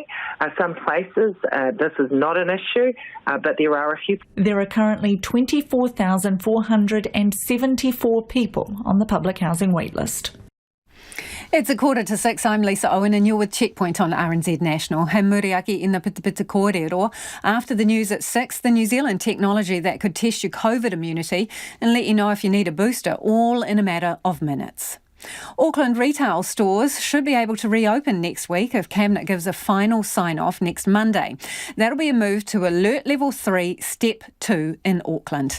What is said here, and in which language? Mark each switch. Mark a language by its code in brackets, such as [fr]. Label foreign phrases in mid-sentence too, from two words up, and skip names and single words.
[en] Some places this is not an issue, but there are a few. There are currently 24,474 people on the public housing waitlist. It's 5:45. I'm Lisa Owen and you're with Checkpoint on RNZ National. [mi] He muriaki ina pitapita kōrero. [en] After the news at 6, the New Zealand technology that could test your COVID immunity and let you know if you need a booster, all in a matter of minutes. Auckland Retail stores should be able to reopen next week if Cabinet gives a final sign-off next Monday. That'll be a move to Alert Level 3, Step 2 in Auckland.